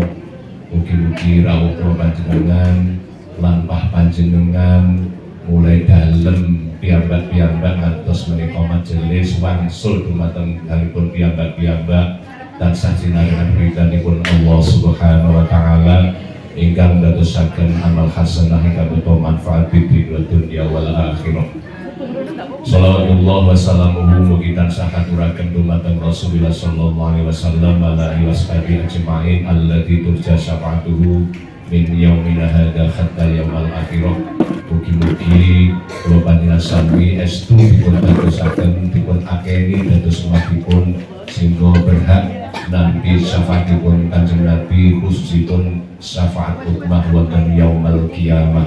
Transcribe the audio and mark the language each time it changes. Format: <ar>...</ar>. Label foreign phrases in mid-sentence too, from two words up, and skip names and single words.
<jv>Mugi-mugi rawuh kula panjenengan lampah panjenengan mulai dalem piyambak-piyambak ngantos menika majelis wangsul dumateng dalipun piyambak-piyambak tansah sinarengan ridhanipun Allah</jv> <ar>سبحانه وتعالى</ar> <jv>ingkang dadosaken</jv> <ar>عمل حسنة</ar> <jv>ingkang beto manfaat di</jv> <ar>الدنيا والآخرة. صلوات الله وسلامه</ar> <jv>mugi tansah katuraken dumateng</jv> <ar>رسول الله صلى الله عليه وسلم على آله وصحبه أجمعين الذي ترجى شفاعته من يومنا هذا حتى يوم الآخرة.</ar> <jv>Mugi-mugi kula panjenengan sami estu dipun dadosaken dipun akeni dados umatipun sehingga berhak nampi syafaatipun Kanjeng Nabi khususipun syafaat ummah wonten</jv> <ar>يوم القيامة.</ar>